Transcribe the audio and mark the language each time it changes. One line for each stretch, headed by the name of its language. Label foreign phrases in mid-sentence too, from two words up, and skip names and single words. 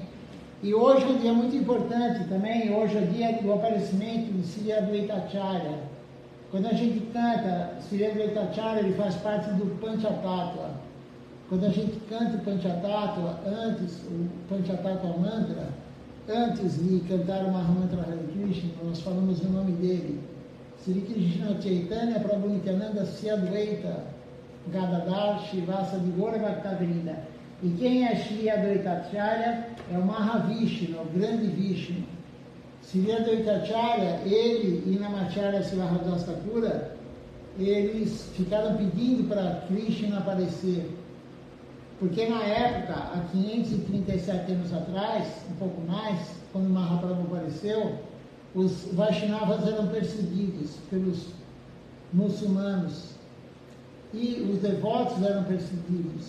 Portuguese: E hoje é um dia muito importante também, hoje é o dia do aparecimento de Sri Advaita Acharya. Quando a gente canta Sri Advaita Acharya, ele faz parte do Panchatattva. Quando a gente canta o Panchatattva, o Panchatattva mantra, antes de cantar o Mahamantra Hare Krishna, nós falamos o nome dele. Sri Krishna Chaitanya Prabhu Nityananda Sri Advaita Gadadhar Shivasa de Gaura Bhaktavrinda. E quem é Sri Advaita Acharya? É o Mahavishnu, o grande Vishnu. Sri Advaita Acharya, ele e Namacharya Siddhartha Thakura, eles ficaram pedindo para Krishna aparecer. Porque na época, há 537 anos atrás, um pouco mais, quando Mahaprabhu apareceu, os Vaishnavas eram perseguidos pelos muçulmanos e os devotos eram perseguidos.